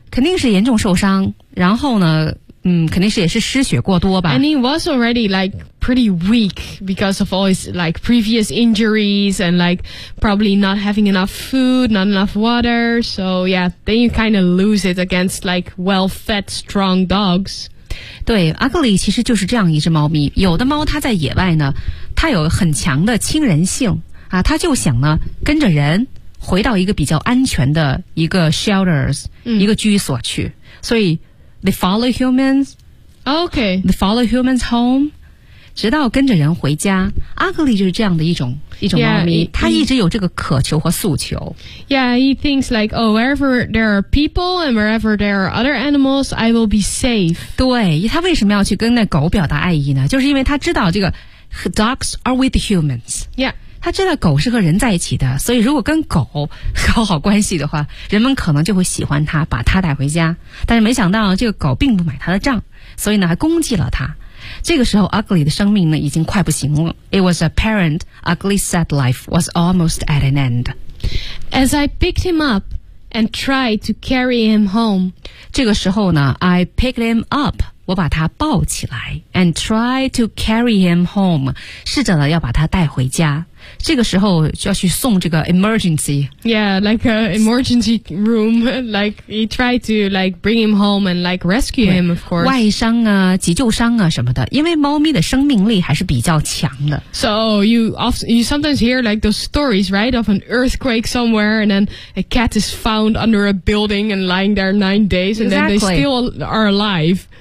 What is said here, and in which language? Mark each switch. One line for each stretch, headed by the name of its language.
Chinese: 肯定是严重受伤然后呢嗯肯定是也是失血过多吧。
English: And he was already like pretty weak because of all his like previous injuries and like probably not having enough food, not enough water. So yeah, then you kind of lose it against like well-fed, strong dogs.
Chinese: 对 ,Ugly 其实就是这样一只猫咪。有的猫它在野外呢它有很强的亲人性啊它就想呢跟着人。回到一个比较安全的一个 shelters、嗯、一个居所去所以
English: they follow humans OK they follow humans home
Chinese: 直到跟着人回家 Ugly 就是这样的一种猫咪
English: yeah,
Chinese: 他一直有这个渴求和诉求
English: Yeah he thinks like oh wherever there are people and wherever there are other animals I will be safe
Chinese: 对他为什么要去跟那狗表达爱意呢就是因为他知道这个
English: dogs are with humans Yeah
Chinese: 他知道狗是和人在一起的所以如果跟狗搞好关系的话人们可能就会喜欢他把他带回家但是没想到这个狗并不买他的账所以呢还攻击了他这个时候 Ugly 的生命呢已经快不行了
English: It was apparent Ugly's sad life was almost at an end As I picked him up and tried to carry him home
Chinese: 这个时候呢
English: I picked him up
Chinese: 我把他抱起来
English: and tried to carry him home
Chinese: 试着呢要把他带回家这个时候就要去送这个 emergency
English: Yeah, like an emergency room Like he tried to like bring him home and like rescue him of course
Chinese: 外伤啊急救伤啊什么的因为猫咪的生命力还是比较强的
English: So you sometimes hear like those stories right of an earthquake somewhere and then a cat is found under a building and lying there 9 days and then they still are alive